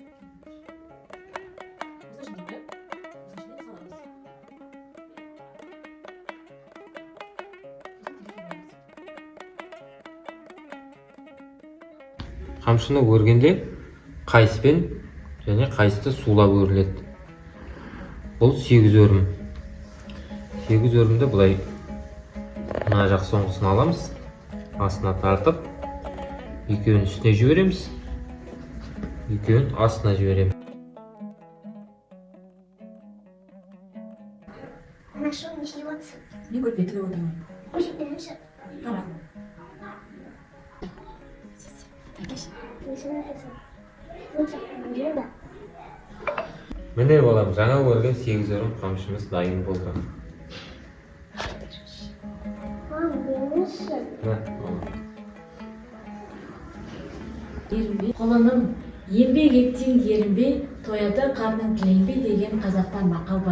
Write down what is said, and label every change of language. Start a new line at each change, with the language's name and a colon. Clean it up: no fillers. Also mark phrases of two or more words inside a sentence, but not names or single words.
Kazakh: Қамшыны өргенде қайыспен және қайысты сулап өріледі. Бұл 8 өрім. 8 өрімді бұлай мына жақ соңғысын аламыз. Астына тартып, екеуін үстіне жібереміз. Екеуін астына жібереміз.
Russian: Она что, не сливаться?
Kazakh: Мен көрпе тігіп отырмын.
Russian: Очень нравится.
Kazakh: Қарап. Әкеш.
Russian: Мне нравится. Вот так, верно?
Kazakh: Міне балам, жаңа өрген 8 өрім қамшымыз дайын болды. Мама, бермеші? Ерінбей, қолының еңбек еттен ерінбей, тояды қарның тіленбей деген қазақтан мақал бар.